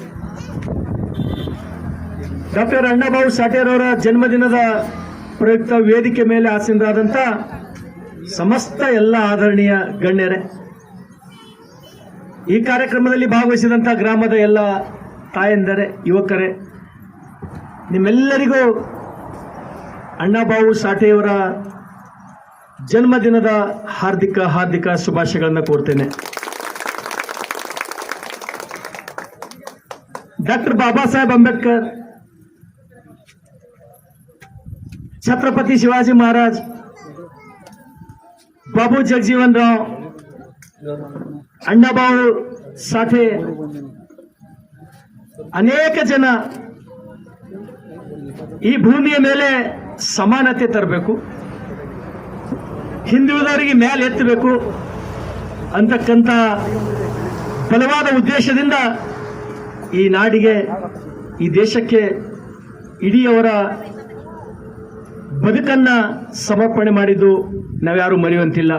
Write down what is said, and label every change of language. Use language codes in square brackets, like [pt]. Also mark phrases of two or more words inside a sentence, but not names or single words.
[kn] ಡಾಕ್ಟರ್ ಅಣ್ಣಾಭಾऊ ಸಾಠೆರವರ ಜನ್ಮದಿನದ ಪ್ರಯುಕ್ತ ವೇದಿಕೆ ಮೇಲೆ ಆಸೀನರಾದಂಥ ಸಮಸ್ತ ಎಲ್ಲ ಆದರಣೀಯ ಗಣ್ಯರೇ, ಈ ಕಾರ್ಯಕ್ರಮದಲ್ಲಿ ಭಾಗವಹಿಸಿದಂಥ ಗ್ರಾಮದ ಎಲ್ಲ ತಾಯಂದರೇ, ಯುವಕರೇ, ನಿಮ್ಮೆಲ್ಲರಿಗೂ ಅಣ್ಣಾಭಾऊ ಸಾಠೆಯವರ ಜನ್ಮದಿನದ ಹಾರ್ದಿಕ ಶುಭಾಶಯಗಳನ್ನು ಕೋರ್ತೇನೆ. ಡಾಕ್ಟರ್ ಬಾಬಾ ಸಾಹೇಬ್ ಅಂಬೇಡ್ಕರ್, छत्रपति शिवाजी महाराज, बाबू जगजीवन राव, अण्णाभाऊ साठे, ಅನೇಕ ಜನ ಈ ಭೂಮಿಯ ಮೇಲೆ ಸಮಾನತೆ ತರಬೇಕು, ಹಿಂದುಳಿದವರಿಗೆ ಮೇಲೆ ಎತ್ತಬೇಕು ಅಂತಕ್ಕಂಥ ಬಲವಾದ ಉದ್ದೇಶದಿಂದ ಈ ನಾಡಿಗೆ, ಈ ದೇಶಕ್ಕೆ ಇಡೀ ಅವರ ಬದುಕನ್ನ ಸಮರ್ಪಣೆ ಮಾಡಿದ್ದು ನಾವ್ಯಾರು ಮರೆಯುವಂತಿಲ್ಲ.